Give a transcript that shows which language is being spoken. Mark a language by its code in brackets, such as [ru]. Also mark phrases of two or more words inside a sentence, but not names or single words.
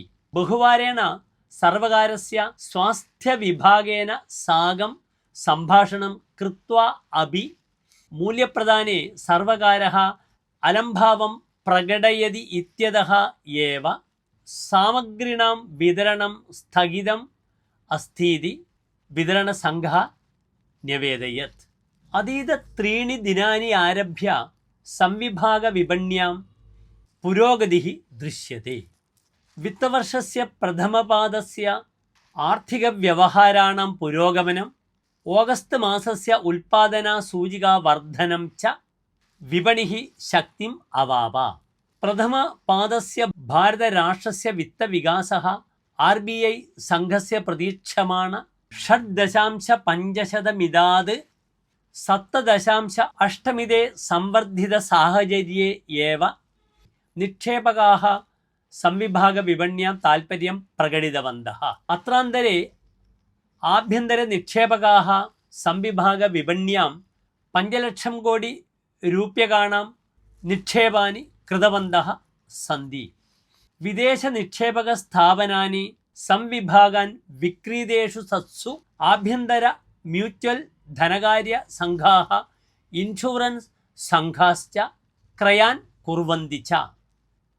[sa] बहुवारेण सर्वकारस्य स्वास्थ्य विभागेन साकं सम्भाषणं कृत्वा अपि मूल्यप्रदाने सर्वकारः अलम्भावं प्रकटयति इत्यतः एव सामग्रीणां वितरणं स्थगितम् अस्ति इति वितरणसङ्घः न्यवेदयत्। अतीत 3 दिनानि आरभ्य संविभागविपण्यां पुरोगतिः दृश्यते। वित्तवर्षस्य प्रथमपादस्य आर्थिकव्यवहाराणां पुरोगमनं, ഓഗസ്റ്റ് മാസസ്യ ഉൽപാദന സൂചികാ വർധനം ച വിപണിः ശക്തിം അവാപ। പ്രഥമ പാദസ്യ ഭാരത രാഷ്ട്രസ്യ വിത്തവികാസः RBI സംഘസ്യ പ്രതീക്ഷമാണ 6.5% മിതാത് 7.8 സംവർദ്ധിത സാഹചര്യെ ഏവ നിക്ഷേപകാः സംവിഭാഗ വിപണ്യാം താൽപര്യം പ്രകടിതവന്തः। അത്രാന്തരെ ആഭ്യന്തര നിക്ഷേപകാः സംവിഭാഗ വിപണ്യാം 5 ലക്ഷം കോടി रूप्यकाणां निक्षेपानि कृतवन्तः सन्ति। विदेश निक्षेपक स्थापनानि संविभागान् विक्रीतेषु सत्सु आभ्यन्तर म्यूच्युअल धनकार्य संघाः इन्शुरन्स् संघाश्च क्रयान् कुर्वन्ति च।